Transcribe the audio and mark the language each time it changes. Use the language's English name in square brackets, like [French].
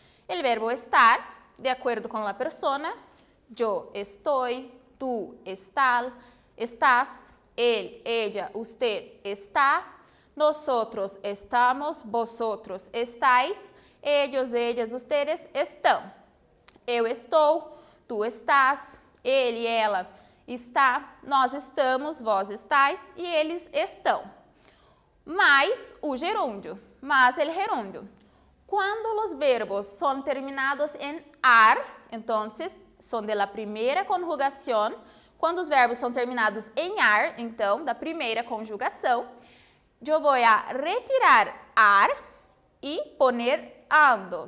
[Portuguese] O verbo estar, de acordo com a persona, eu estou, tu estás, [Spanish] él, ella, usted está, nosotros estamos, vosotros estáis, ellos, ellas, ustedes estão. [Portuguese] Eu estou, tu estás, ele, ela está, nós estamos, vós estáis e eles estão. Mais o gerúndio, [Spanish] más el gerúndio. [Portuguese] Quando os verbos são terminados em ar, então, são da primeira conjugação. Quando os verbos são terminados em ar, então, da primeira conjugação, eu vou retirar ar e [Spanish] poner ando.